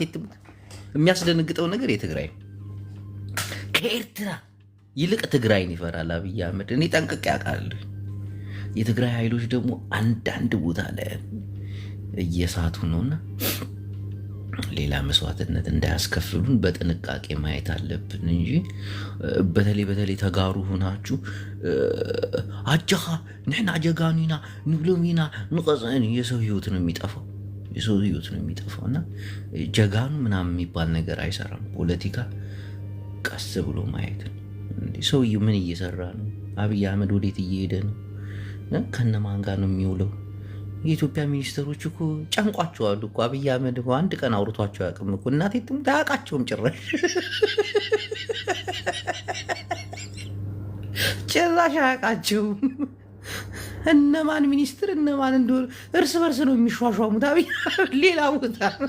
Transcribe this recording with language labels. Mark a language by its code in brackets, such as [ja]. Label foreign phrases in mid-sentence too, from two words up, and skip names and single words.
[am] ትሙት። የሚያስደነግጠው ነገር የትግራይ ከኤርትራ ይልቅ ትግራይን ይፈራል አብይ አህመድ። እኔ ጠንቅቄ አውቃለሁ። የትግራይ ኃይሎች ደግሞ አንዳንድ ቦታ ላይ እየሳቱ ነውና ሌላ መስዋዕትነት እንዳያስከፍሉን በጥንቃቄ ማየት አለብን እንጂ በተለይ ተጋሩ ሆናችሁ [ti] አጃኻ ንሕና ጀጋኑና ንብሎሚና ንቀፅን [am] የሰው ህይወት ነው የሚጠፋው እና ጀጋኑ ምናምን የሚባል ነገር አይሰራም። ፖለቲካ ቀስ ብሎ ማየት ነው። ሰውዬው ምን እየሰራ ነው? አብይ አህመድ ወዴት እየሄደ ነው? ከነማን ጋር ነው የሚውለው? የኢትዮጵያ ሚኒስትሮች እኮ ጨንቋቸዋል እኮ። አብይ አህመድ እኮ አንድ ቀን አውርቷቸው አያውቅም እኮ። እናቴ ትሙት አያውቃቸውም ጭራሽ አያውቃቸውም። እነማን ሚኒስትር እነማን እንደሆኑ እርስ በርስ ነው የሚሿሿሙት። አብይ ሌላ ቦታ